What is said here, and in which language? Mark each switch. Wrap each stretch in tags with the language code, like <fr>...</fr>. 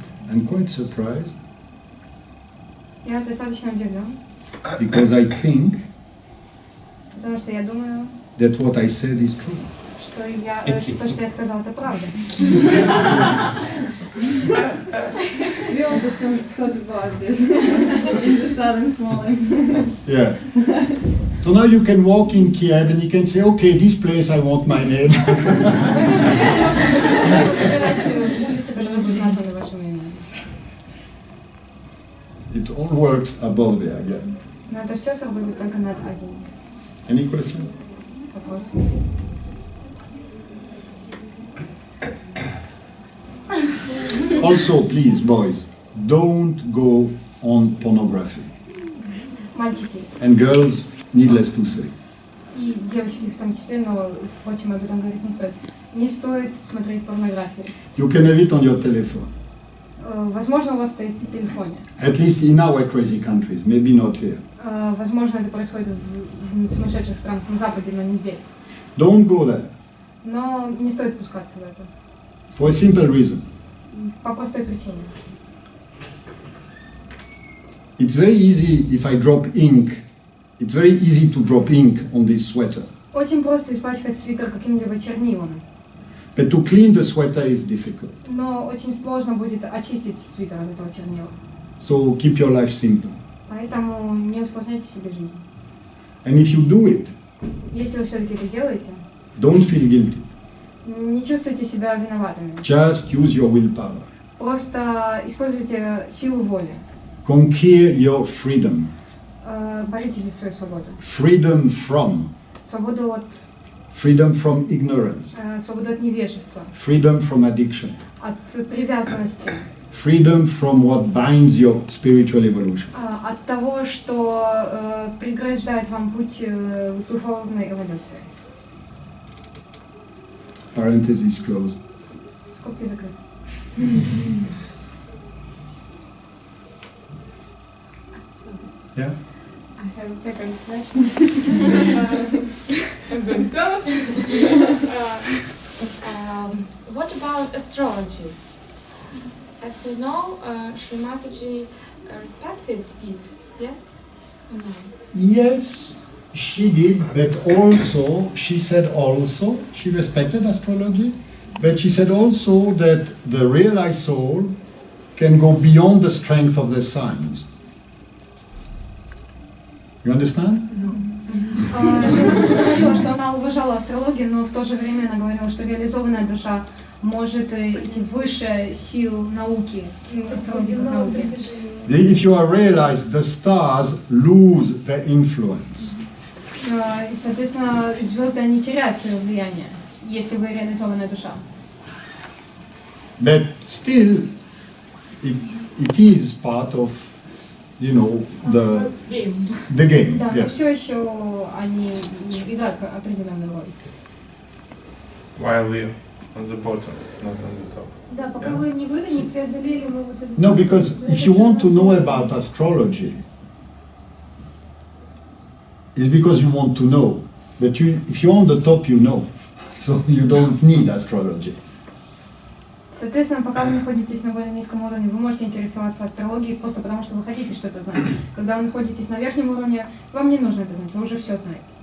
<en>I'm quite surprised</en> <ru>Я достаточно удивлен,</ru> <en>because I think</en> <ru>потому что я думаю,</ru> <en>that what I said is true.</en> <ru>что то, что я сказала, это правда.</ru> <en>We also thought about this in the southern Smolensk. Yeah. So now you can walk in Kiev and you can say, okay, this place I want my name. It all works above there again.</en> <ru>Но это все сработает только над Агией.</ru> <en>Any question?</en> <ru>Вопрос.</ru> <en>Also, please, boys, don't go on pornography.</en> <ru>Мальчики</ru> <en>And girls, needless to say.</en> <ru>и девочки в том числе, но, впрочем, об этом говорить не стоит. Не стоит смотреть порнографию.</ru> <en>You can have it on your telephone.</en> <ru>Возможно, у вас стоит в телефоне.</ru> <en>At least in our crazy countries, maybe not here.</en> <ru>Возможно, это происходит в сумасшедших странах на Западе, но не здесь.</ru> <en>Don't go there.</en> <ru>Но не стоит пускаться в это.</ru> <en>For a simple reason.</en> <ru>По простой причине.</ru> <en>It's very easy if I drop ink. It's very easy to drop ink on this sweater.</en> <ru>Очень просто испачкать свитер каким-либо чернилом.</ru> <en>But to clean the sweater is difficult.</en> <ru>Но очень сложно будет очистить свитер от этого чернила.</ru> <en>So keep your life simple.</en> <ru>Поэтому не усложняйте себе жизнь.</ru> <en>And if you do it,</en> <ru>Если вы все-таки это делаете,</ru> <en>don't feel guilty.</en> <ru>не чувствуйте себя виноватыми.</ru> <en>Just use your willpower.</en> <ru>Просто используйте силу воли.</ru> <en>Conquer your freedom.</en> <ru>Боритесь за свою свободу.</ru> <en>Freedom from.</en> <ru>Свободу от,</ru> <en>Freedom from ignorance.</en> <ru>свободу от невежества,</ru> <en>Freedom from addiction.</en> <ru>от привязанности,</ru> <en>Freedom from what binds your spiritual evolution.</en> <ru>от того, что преграждает вам путь духовной эволюции.</ru> <en>Parenthesis closed.</en> <ru>Скобки закрыты.</ru> <en>So, Yeah? I have a second question. And then third. What about astrology? As you know, Shri Mataji respected it, yes? Or no? Yes, she did, but also, she said also, she respected astrology, but she said also that the realized soul can go beyond the strength of the signs. You understand?</en> <ru>Жена говорила, что она уважала астрологию, но в то же время она говорила, что реализованная душа может идти выше сил науки, астрологии как науки.</ru> <en>If you are realized, the stars lose their influence.</en> <ru>И, соответственно, звезды, они теряют свое влияние, если вы реализованная душа.</ru> <en>But still, it is part of, you know, the game.</en> <ru>Да, но</ru> <en>Yes.</en> <ru>все еще они играют определенную роль.</ru> <en>While we're on the bottom, not on the top.</en> <ru>Да, пока вы не преодолели вы вот это.</ru> <en>No, because if you want to know about astrology, it's because you want to know. But if you're on the top, you know. So you don't need astrology.</en> <ru>Соответственно, пока вы находитесь на более низком уровне, вы можете интересоваться астрологией просто потому, что вы хотите что-то знать. Когда вы находитесь на верхнем уровне, вам не нужно это знать, вы уже все знаете.</ru>